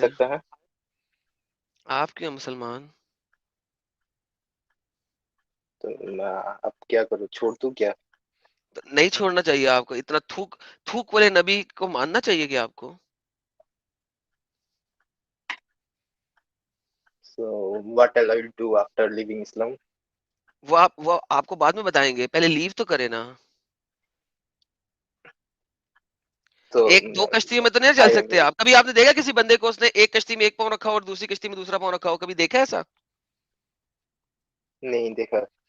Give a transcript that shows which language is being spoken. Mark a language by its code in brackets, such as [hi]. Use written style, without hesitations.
[hi] सकता है. आप क्यों मुसलमान? तो मैं अब क्या करूं, छोड़ दूं क्या? तो नहीं छोड़ना चाहिए आपको. इतना थूक वाले नबी को मानना चाहिए कि आपको. [en] So what I will do after leaving Islam? [hi] वो आपको बाद में बताएंगे, पहले लीव तो करे ना. तो एक दो कश्तियों में तो नहीं चल सकते आप. कभी आपने देखा किसी बंदे को उसने एक कश्ती में एक पाँव रखा हो और दूसरी कश्ती में दूसरा पाँव रखा हो? कभी देखा है ऐसा? नहीं देखा.